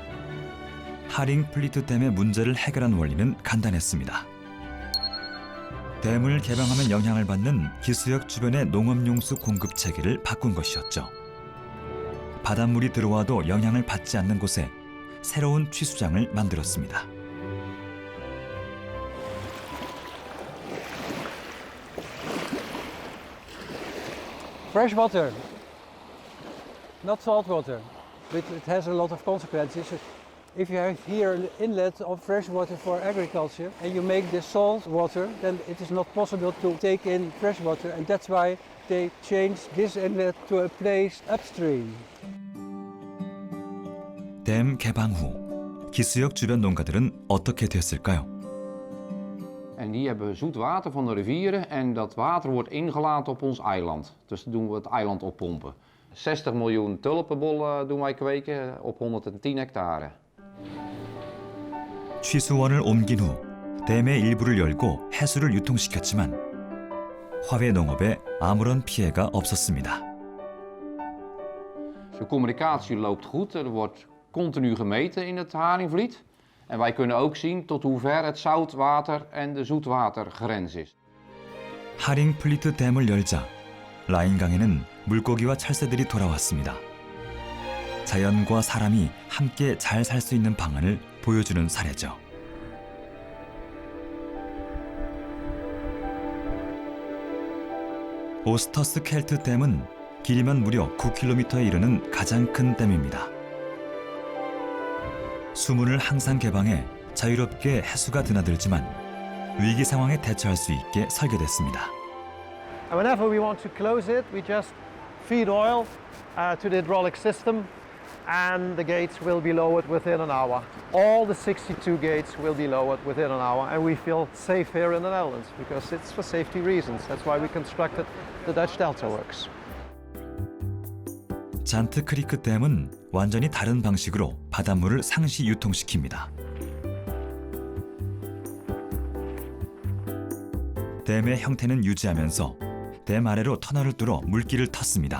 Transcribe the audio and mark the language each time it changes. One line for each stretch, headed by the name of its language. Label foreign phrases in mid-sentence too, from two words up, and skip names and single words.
Korean: 하링플리트 댐의 문제를 해결한 원리는 간단했습니다. 댐을 개방하면 영향을 받는 기수역 주변의 농업용수 공급 체계를 바꾼 것이었죠. 바닷물이 들어와도 영향을 받지 않는 곳에 새로운 취수장을 만들었습니다.
English: Fresh water, not salt water, but it has a lot of consequences. If you have here an inlet of fresh water for agriculture and you make this salt water, then it is not possible to take in fresh water, and that's why they changed this inlet to a place upstream.
Korean: 댐 개방 후 기수역 주변 농가들은 어떻게 됐을까요?
Dutch: En die hebben zoet water van de rivieren en dat water wordt ingelaten op ons eiland. Dus dan doen we het eiland oppompen. 60 miljoen tulpenbollen doen wij kweken op 110 hectare.
Korean: 취수원을 옮긴 후 댐의 일부를 열고 해수를 유통시켰지만 화훼 농업에 아무런 피해가 없었습니다.
Dutch: De communicatie loopt goed. Er wordt continu gemeten in het Haringvliet. En wij kunnen ook zien tot hoe ver het zoutwater en de zoetwatergrens is.
Korean: 하링플리트 댐을 열자 라인강에는 물고기와 철새들이 돌아왔습니다. 자연과 사람이 함께 잘 살 수 있는 방안을 보여주는 사례죠. 오스터스 켈트 댐은 길이만 무려 9km에 이르는 가장 큰 댐입니다. 수문을 항상 개방해 자유롭게 해수가 드나들지만 위기 상황에 대처할 수 있게 설계됐습니다.
English: And whenever we want to close it, we just feed oil to the hydraulic system and the gates will be lowered within an hour. All the 62 gates will be lowered within an hour, and we feel safe here in the Netherlands because it's for safety reasons. That's why we constructed the Dutch Delta Works.
Korean: 잔트 크리크 댐은 완전히 다른 방식으로 바닷물을 상시 유통시킵니다. 댐의 형태는 유지하면서 댐 아래로 터널을 뚫어 물길을 텄습니다.